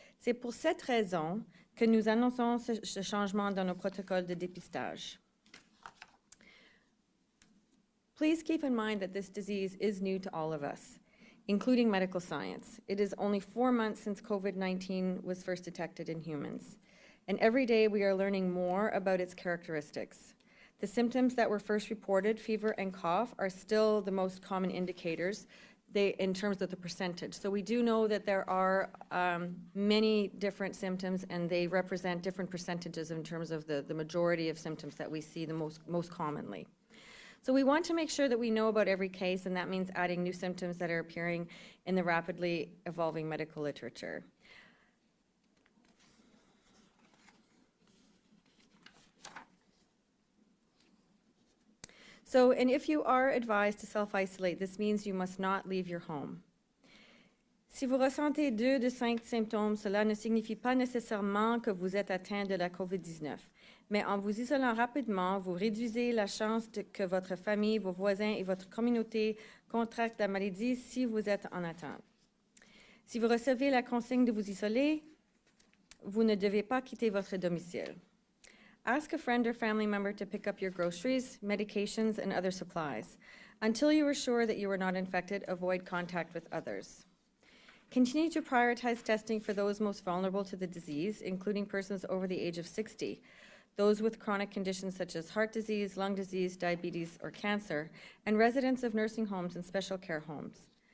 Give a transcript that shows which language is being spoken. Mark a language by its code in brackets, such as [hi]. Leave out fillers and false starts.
[fr] C'est pour cette raison que nous annonçons ce changement dans nos protocoles de dépistage. [en] Please keep in mind that this disease is new to all of us, including medical science. It is only 4 months since COVID-19 was first detected in humans. And every day we are learning more about its characteristics. The symptoms that were first reported, fever and cough, are still the most common indicators in terms of the percentage. So we do know that there are many different symptoms, and they represent different percentages in terms of the majority of symptoms that we see the most commonly. So we want to make sure that we know about every case, and that means adding new symptoms that are appearing in the rapidly evolving medical literature. So, and if you are advised to self-isolate, this means you must not leave your home. [fr] Si vous ressentez 2 de 5 symptômes, cela ne signifie pas nécessairement que vous êtes atteint de la COVID-19. Mais en vous isolant rapidement, vous réduisez la chance que votre famille, vos voisins et votre communauté contractent la maladie si vous êtes en attente. Si vous recevez la consigne de vous isoler, vous ne devez pas quitter votre domicile. [en] Ask a friend or family member to pick up your groceries, medications, and other supplies. Until you are sure that you are not infected, avoid contact with others. Continue to prioritize testing for those most vulnerable to the disease, including persons over the age of 60, those with chronic conditions such as heart disease, lung disease, diabetes, or cancer, and residents of nursing homes and special care homes.